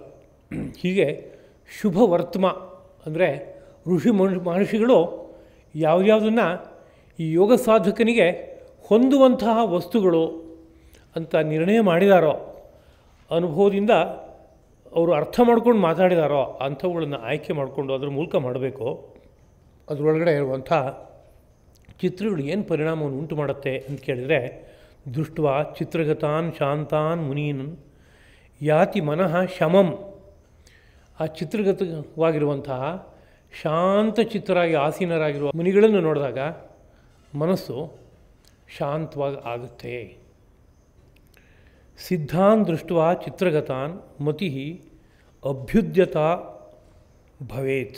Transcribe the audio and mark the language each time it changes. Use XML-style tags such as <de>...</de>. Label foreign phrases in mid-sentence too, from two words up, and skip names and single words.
<kn>ಹೀಗೆ ಶುಭವರ್ತಮ ಅಂದರೆ ಮಹರ್ಷಿಗಳು ಯಾವ್ಯಾವುದನ್ನು ಈ ಯೋಗ ಸಾಧಕನಿಗೆ ಹೊಂದುವಂತಹ ವಸ್ತುಗಳು ಅಂತ ನಿರ್ಣಯ ಮಾಡಿದಾರೋ, ಅನುಭವದಿಂದ ಅವರು ಅರ್ಥ ಮಾಡ್ಕೊಂಡು ಮಾತಾಡಿದಾರೋ ಅಂಥವುಗಳನ್ನು ಆಯ್ಕೆ ಮಾಡಿಕೊಂಡು ಅದರ ಮೂಲಕ ಮಾಡಬೇಕು. ಅದರೊಳಗಡೆ ಇರುವಂಥ ಚಿತ್ರಗಳು ಏನು ಪರಿಣಾಮವನ್ನು ಉಂಟು ಮಾಡುತ್ತೆ ಅಂತ ಕೇಳಿದರೆ,</kn> <sa>ದೃಷ್ಟ್ವಾ ಚಿತ್ರಗತಾನ್ ಶಾಂತಾನ್ ಮುನೀನ್ ಯಾತಿ ಮನಃ ಶಮಂ.</sa> <kn>ಆ ಚಿತ್ರಗತವಾಗಿರುವಂತಹ ಶಾಂತ ಚಿತ್ತರಾಗಿ ಆಸೀನರಾಗಿರುವ ಮುನಿಗಳನ್ನು ನೋಡಿದಾಗ ಮನಸ್ಸು ಶಾಂತವಾಗಿ ಆಗುತ್ತೆ.</kn> <sa>ಸಿದ್ಧಾನ್ ದೃಷ್ಟ್ವಾ ಚಿತ್ರಗತಾನ್ ಮತಿ ಅಭ್ಯುದ್ಯತಾ ಭವೇತ್.</sa>